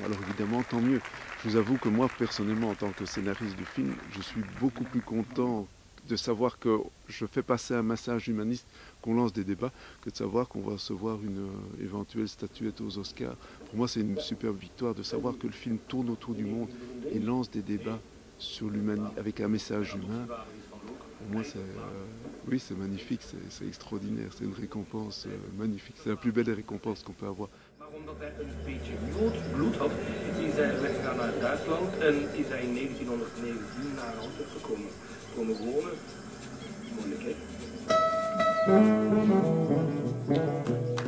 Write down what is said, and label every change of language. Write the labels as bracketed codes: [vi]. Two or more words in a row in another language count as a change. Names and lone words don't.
[fr] Alors évidemment, tant mieux. Je vous avoue que moi, personnellement, en tant que scénariste du film, je suis beaucoup plus content de savoir que je fais passer un message humaniste, qu'on lance des débats, que de savoir qu'on va recevoir une éventuelle statuette aux Oscars. Pour moi, c'est une superbe victoire de savoir que le film tourne autour du monde et lance des débats sur l'humanité avec un message humain. Pour moi, oui, c'est magnifique, c'est extraordinaire, c'est une récompense magnifique. C'est la plus belle récompense qu'on peut avoir. [nl] Maar omdat hij een beetje bloed had, is hij weggegaan naar Duitsland en is hij in 1919 naar Antwerpen komen wonen. Moeilijk, hè?